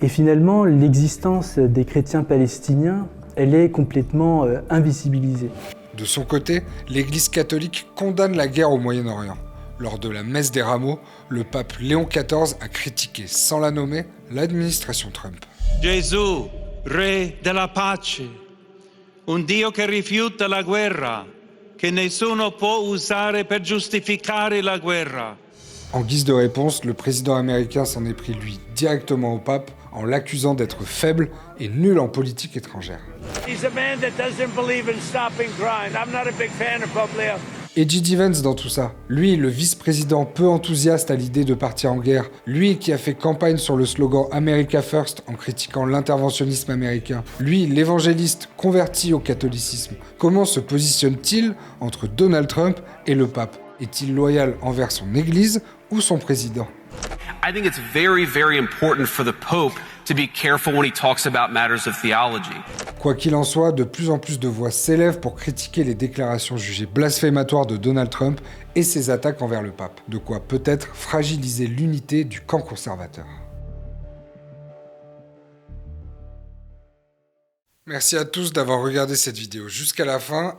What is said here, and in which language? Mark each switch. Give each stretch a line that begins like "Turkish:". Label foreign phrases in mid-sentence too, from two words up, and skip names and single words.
French: Et finalement, l'existence des chrétiens palestiniens, elle est complètement invisibilisée. De son côté, l'Église catholique condamne la guerre au Moyen-Orient. Lors de la messe des rameaux, le pape Léon XIV a critiqué, sans la nommer, l'administration Trump.
Italian: Gesù, re della pace, un Dio che rifiuta la guerra, che nessuno può usare per giustificare la guerra.
French: En guise de réponse, le président américain s'en est pris, lui, directement au pape, en l'accusant d'être faible et nul en politique étrangère.
English: He's a man that doesn't believe in stopping crime. I'm not a big fan of Pope Leo.
French: Et J.D. Vance dans tout ça, lui, le vice-président peu enthousiaste à l'idée de partir en guerre, lui qui a fait campagne sur le slogan
English: America First
French: en critiquant l'interventionnisme américain, lui, l'évangéliste converti au catholicisme, comment se positionne-t-il entre Donald Trump et le pape? Est-il loyal envers son église ou son président?
English: I think it's very, very important for the Pope to be careful when he talks about matters of theology.
French: Quoi qu'il en soit, de plus en plus de voix s'élèvent pour critiquer les déclarations jugées blasphématoires de Donald Trump et ses attaques envers le pape. De quoi peut-être fragiliser l'unité du camp conservateur. Merci à tous d'avoir regardé cette vidéo jusqu'à la fin.